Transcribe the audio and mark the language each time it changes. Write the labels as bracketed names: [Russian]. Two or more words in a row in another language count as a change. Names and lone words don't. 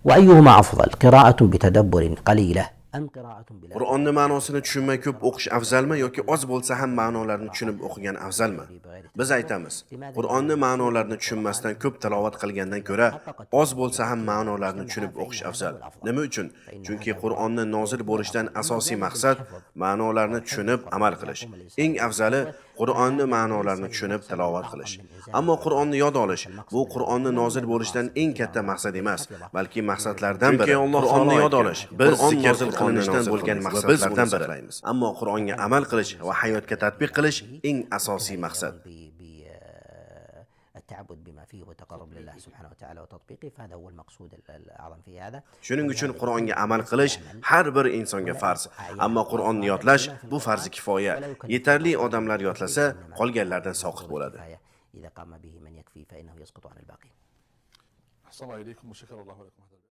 [Arabic] وأيهما أفضل قراءة بتدبر قليلة أم قراءة بلا [Uzbek] Qur'onni ma'nosini tushunmay ko'p o'qish afzalmi yoki oz bo'lsa ham ma'nolarini tushunib o'qigan afzalmi? Biz aytamiz, Qur'onni ma'nolarini tushunmasdan ko'p tilovat qilgandan ko'ra, oz bo'lsa ham ma'nolarini tushunib o'qish afzal. Nima uchun? Chunki Qur'onni nozil bo'lishidan asosiy maqsad ma'nolarini tushunib amal qilish. Eng afzali Qur'onni ma'nolarini tushunib tilovat qilish. Ammo Qur'onni yod olish bu Qur'onni nozil bo'lishidan eng katta maqsad emas, balki maqsadlardan biri. Chunki Alloh Qur'onni yod olish, biz nozil qilinishdan bo'lgan maqsadlardan biri. Ammo Qur'onga amal qilish va hayotga tatbiq qilish eng asosiy maqsad. [Arabic] التعبد بما فيه وتقرب لله سبحانه وتعالى وتطبيقه فهذا هو المقصود الأعظم في هذا. [Uzbek] Shuning uchun Qur'onga amal qilish har bir insonga farz. Ammo Qur'onni yodlash bu farzi kifoya. Yetarli odamlar yodlasa, qolganlardan soqit bo'ladi. [Arabic] إذا قام به من يكفي فإنه يسقط عن الباقي. أحسن الله إليكم وشكر الله لكم.